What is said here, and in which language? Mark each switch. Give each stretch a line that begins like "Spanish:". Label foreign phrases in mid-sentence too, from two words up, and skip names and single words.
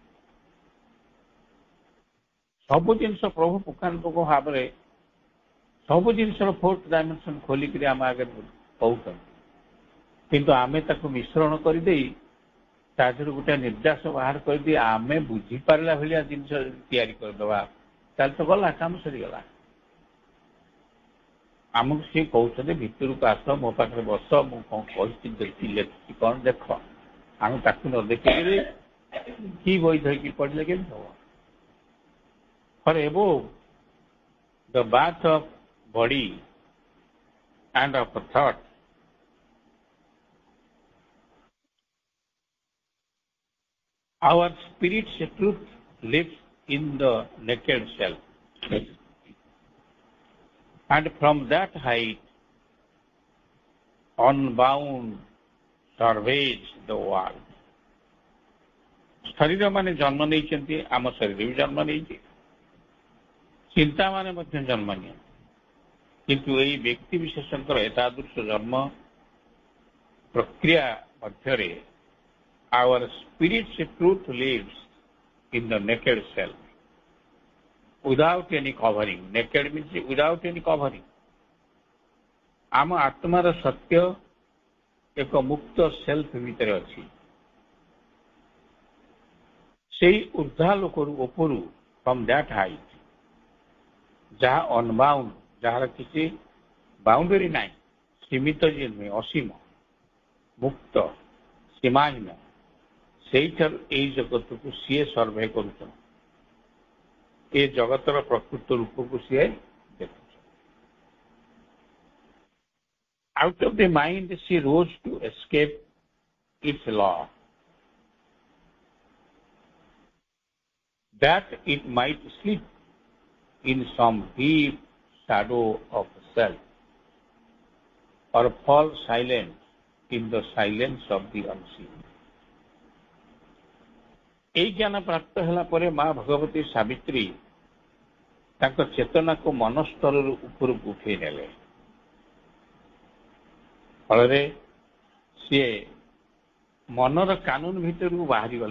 Odia: ସବୁ ଜିନିଷ ପ୍ରଭୁ ପୁଙ୍ଖାନୁପୁଙ୍ଖ ଭାବରେ ସବୁ ଜିନିଷର
English: fourth dimension
Odia: ଖୋଲିକିରି ଆମ ଆଗରେ କହୁଛନ୍ତି, କିନ୍ତୁ ଆମେ ତାକୁ ମିଶ୍ରଣ କରିଦେଇ ତା ଦେହରୁ ଗୋଟେ ନିର୍ଦ୍ଦେଶ ବାହାର କରିଦେଇ ଆମେ ବୁଝିପାରିଲା ଭଳିଆ ଜିନିଷ ତିଆରି କରିଦେବା, ତାହେଲେ ତ ଗଲା, କାମ ସରିଗଲା। ଆମକୁ ସିଏ କହୁଛନ୍ତି ଭିତରକୁ ଆସ, ମୋ ପାଖରେ ବସ, ମୁଁ କଣ କହିଛି ଲେଖିଛି କଣ ଦେଖ। ଆମେ ତାକୁ ନ ଦେଖିକିରି କି ବହି ଧରିକି ପଢିଲେ କେମିତି ହବ?
English: For above the bath of body and of thought, our spirit's truth lives in the naked self, and from that height, unbound, surveys the world.
Odia: ଶରୀର ମାନେ ଜନ୍ମ ନେଇଛନ୍ତି, ଆମ ଶରୀର ବି ଜନ୍ମ ନେଇଛି, ଚିନ୍ତା ମାନେ ମଧ୍ୟ ଜନ୍ମ ନିଅନ୍ତି, କିନ୍ତୁ ଏହି ବ୍ୟକ୍ତି ବିଶେଷଙ୍କର ଏତାଦୃଶ ଜନ୍ମ ପ୍ରକ୍ରିୟା ମଧ୍ୟରେ
English: our spirit's truth lives in the naked self without any covering. Naked means without any covering.
Odia: ଆମ ଆତ୍ମାର ସତ୍ୟ ଏକ ମୁକ୍ତ ସେଲ୍ଫ ଭିତରେ ଅଛି। ସେଇ ଉର୍ଦ୍ଧ୍ୱାଲୋକରୁ ଉପରୁ,
English: from that height,
Odia: ଯାହା ଅନବାଉଣ୍ଡ, ଯାହାର କିଛି ବାଉଣ୍ଡରୀ ନାହିଁ, ସୀମିତ ଯେ ନୁହେଁ, ଅସୀମ, ମୁକ୍ତ, ସୀମାହୀନ, ସେଇଠାରୁ ଏଇ ଜଗତକୁ ସିଏ ସର୍ଭେ କରୁଛନ୍ତି। ଏ ଜଗତର ପ୍ରକୃତ ରୂପକୁ ସିଏ ଦେଖୁଛନ୍ତି।
English: out of the mind she rose to escape its law, that it might sleep in some deep shadow of self or fall silent in the silence of the unseen।
Odia: এই ଜ୍ଞାନ ପ୍ରାପ୍ତ ହେଲା ପରେ ମା ଭଗବତୀ ସାବିତ୍ରୀ ତାଙ୍କ ଚେତନାକୁ ମନସ୍ତରରୁ ଉପରକୁ ଉଠେଇ ନେଲେ। ଫଳରେ ସିଏ ମନର କାନୁନ ଭିତରକୁ ବାହାରି ଗଲେ।